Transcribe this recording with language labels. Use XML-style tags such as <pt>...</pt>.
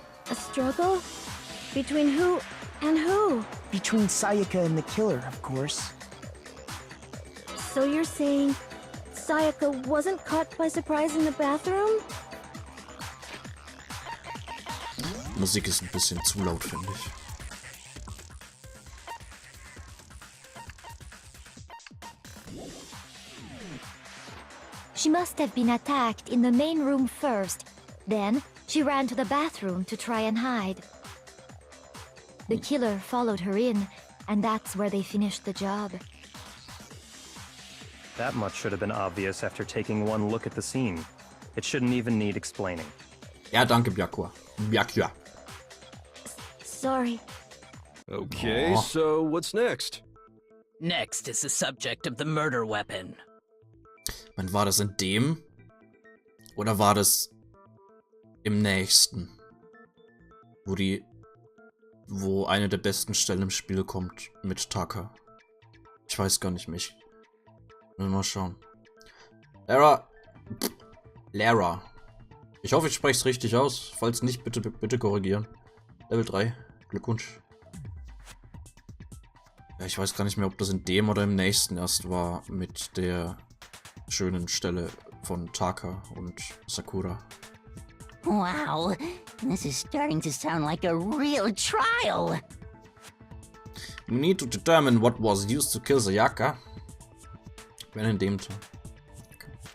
<en>A struggle? Between who and who? Between Sayaka and the killer, of course. So you're saying Sayaka wasn't caught by surprise in the bathroom?</en> <de>Musik ist ein bisschen zu laut, finde ich.</de> <en>She must have been attacked in the main room first. Then, she ran to the bathroom to try and hide. The killer followed her in, and that's where they finished the job. That much should have been obvious after taking one look at the scene. It shouldn't even need explaining.</en> <de>Ja, danke, Byakuya. Byakuya.</de> <en>Sorry. Okay, Oh. so what's next? Next is the subject of the murder weapon.</en> <de>Wann war das in dem? Oder war das im nächsten? Wo eine der besten Stellen im Spiel kommt mit Taka. Ich weiß gar nicht mehr. Ich will mal schauen. Lara. Ich hoffe, ich spreche es richtig aus. Falls nicht, bitte korrigieren. Level 3. Glückwunsch. Ja, ich weiß gar nicht mehr, ob das in dem oder im nächsten erst war mit der schönen Stelle von Taka und Sakura.</de> <en>Wow, this is starting to sound like a real trial. We need to determine what was used to kill Sayaka.</en> <de>Wenn in dem Teil. Okay.</de>